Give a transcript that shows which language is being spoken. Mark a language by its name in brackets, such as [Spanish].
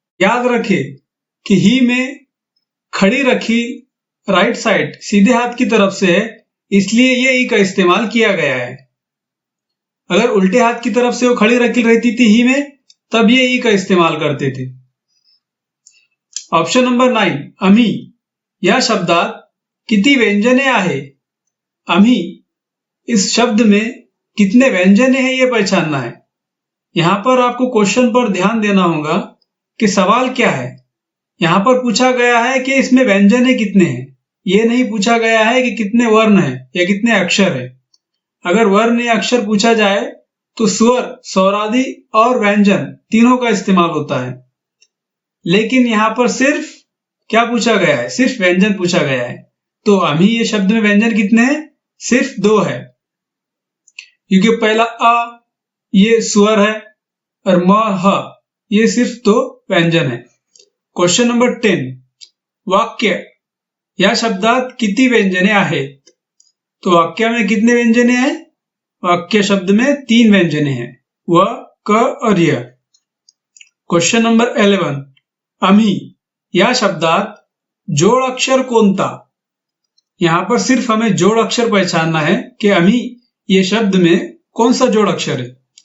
[Hindi] याद रखें कि ही में खड़ी रखी राइट साइड सीधे हाथ की तरफ से है, इसलिए ये ई का इस्तेमाल किया गया है। अगर उल्टे हाथ की तरफ से वो खड़ी रखी रहती थी ही में, तब ये ई का इस्तेमाल करते थे। [Marathi] ऑप्शन नंबर 9 अमी या शब्दात किती व्यंजने आहे? [Hindi] अमी इस शब्द में कितने व्यंजने हैं, ये पहचानना है। यहां पर आपको क्वेश्चन पर ध्यान देना होगा कि सवाल क्या है। यहां पर पूछा गया है कि इसमें व्यंजने कितने हैं, ये नहीं पूछा गया है कि कितने वर्ण हैं या कितने अक्षर हैं। अगर वर्ण या अक्षर पूछा जाए तो स्वर, स्वरादि और व्यंजन तीनों का इस्तेमाल होता है, लेकिन यहां पर सिर्फ क्या पूछा गया है? सिर्फ व्यंजन पूछा गया है। तो अमी ये शब्द में व्यंजन कितने हैं? सिर्फ 2 है, क्योंकि पहला अ ये स्वर है और म ह ये सिर्फ 2 व्यंजन है। [Marathi] क्वेश्चन नंबर 10 वाक्य या शब्दात किती व्यंजने आहेत? [Hindi] तो वाक्य में कितने व्यंजने हैं? वाक्य शब्द में 3 व्यंजने हैं, व, क और य। [Marathi] क्वेश्चन नंबर 11 अमी या शब्दात जोड़ अक्षर कोणता? [Hindi] यहां पर सिर्फ हमें जोड़ अक्षर पहचानना है कि अमी ये शब्द में कौन सा जोड़ अक्षर है।